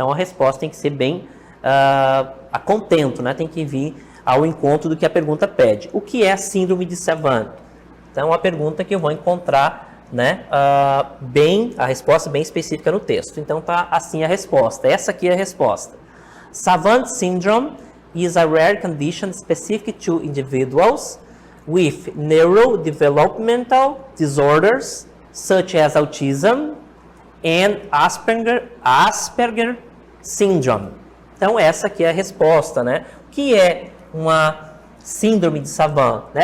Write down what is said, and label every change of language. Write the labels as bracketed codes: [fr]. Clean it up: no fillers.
[pt] Então, a resposta tem que ser bem a contento, né? Tem que vir ao encontro do que a pergunta pede. O que é a síndrome de Savant? Então, é uma pergunta que eu vou encontrar, né, a resposta bem específica no texto. Então, tá assim a resposta. Essa aqui é a resposta. [en] Savant syndrome is a rare condition specific to individuals with neurodevelopmental disorders such as autism and Asperger syndrome. [pt] Então, essa aqui é a resposta, né? O que é uma síndrome de Savant? Né?